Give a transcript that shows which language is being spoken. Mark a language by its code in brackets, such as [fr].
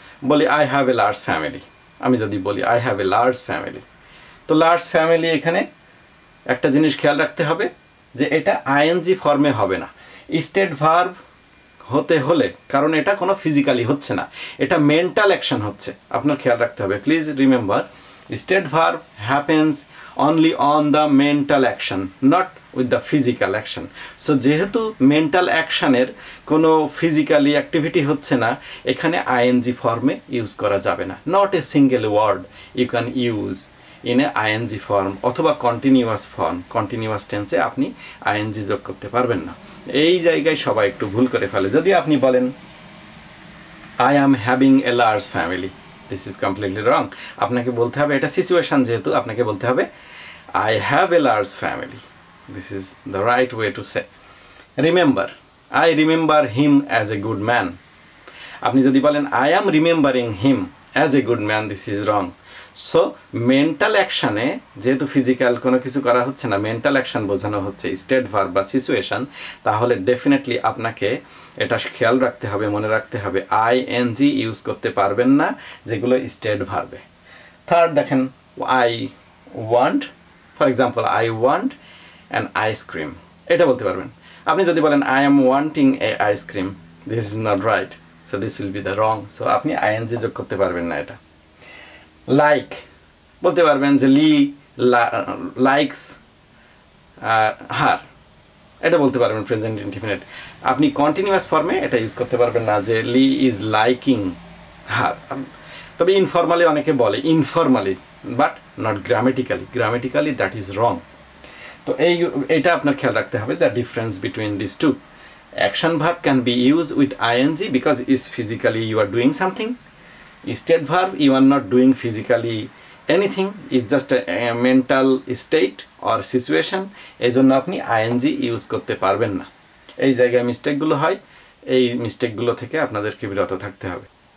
[bn] বলি [en] I have a large family. [bn] আমি যদি বলি I have a large family, তো লার্জ ফ্যামিলি, এখানে একটা জিনিস খেয়াল রাখতে হবে যে এটা আইএনজি ফর্মে হবে না, স্টেট ভার্ব হতে হলে, কারণ এটা কোনো ফিজিক্যালি হচ্ছে না, এটা মেন্টাল অ্যাকশন হচ্ছে। আপনার খেয়াল রাখতে হবে, [en] Please remember, state verb happens only on the mental action, not with the physical action. [bn] So যেহেতু mental actionের কোনো physically activity হচ্ছে না, এখানে ing ফর্মে ইউজ করা যাবে না। [en] Not a single word you can use in a ing form অথবা continuous form, continuous tense [bn] এ আপনি ing যোগ করতে পারবেন না। এই জায়গায় সবাই একটু ভুল করে ফেলে। যদি আপনি বলেন [en] I am having a large family, this is completely wrong. [bn] আপনাকে বলতে হবে, এটা সিচুয়েশন যেহেতু আপনাকে বলতে হবে [en] I have a large family. This is the right way to say. Remember, I remember him as a good man. [bn] আপনি যদি বলেন [en] I am remembering him as a good man, this is wrong. [bn] So mental action এ যেহেতু physical কোনো কিছু করা হচ্ছে না, mental action বোঝানো হচ্ছে স্টেট ভার্ব বা সিচুয়েশন, তাহলে ডেফিনেটলি আপনাকে এটা খেয়াল রাখতে হবে, মনে রাখতে হবে ing ইউজ করতে পারবেন না যেগুলো স্টেট ভার্বে। [en] third দেখেন I want, for example I want an ice cream, [bn] এটা বলতে পারবেন। আপনি যদি বলেন [en] I am wanting a ice cream, this is not right, so this will be the wrong. [bn] So আপনি ing যোগ করতে পারবেন না এটা। লাইক বলতে পারবেন যে [en] Lee likes her, [bn] এটা বলতে পারবেন প্রেজেন্ট ইনডিফিনিট। আপনি কন্টিনিউয়াস ফর্মে এটা ইউজ করতে পারবেন না যে [en] Lee is liking her. [bn] তবে ইনফর্মালি অনেকে বলে, informally, [en] But not grammatically. Grammatically that is wrong. [bn] তো এইটা আপনার খেয়াল রাখতে হবে, [en] The difference between this two. Action verb can be use with ing because is physically you are doing something. State verb you are not doing physically anything, is just a mental state or situation, [bn] এই জন্য আপনি ing use করতে পারবেন না। এই জায়গায় মিস্টেকগুলো হয়, এই মিস্টেকগুলো থেকে আপনাদেরকে বিরত থাকতে হবে।